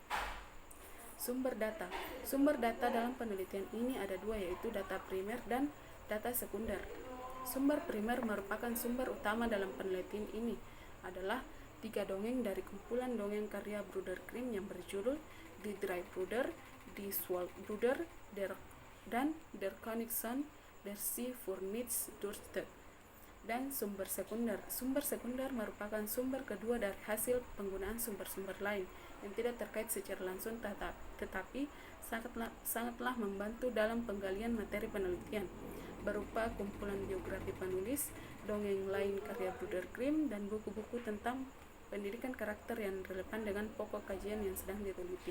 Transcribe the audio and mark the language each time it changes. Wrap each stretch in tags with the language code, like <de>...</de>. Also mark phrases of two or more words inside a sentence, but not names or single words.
<id>Sumber data. Sumber data dalam penelitian ini ada dua, yaitu data primer dan data sekunder. Sumber primer merupakan sumber utama dalam penelitian ini, adalah 3 dongeng dari kumpulan dongeng karya Bruder Grimm yang berjudul Die Drei Brüder, Die Swalbrüder, dan Der Königsohn, Der Sie für nichts durstet. Dan sumber sekunder. Sumber sekunder merupakan sumber kedua dari hasil penggunaan sumber-sumber lain yang tidak terkait secara langsung tetapi sangatlah membantu dalam penggalian materi penelitian, berupa kumpulan biografi penulis, dongeng lain karya Bruder Grimm, dan buku-buku tentang pendidikan karakter yang relevan dengan pokok kajian yang sedang diteliti.</id>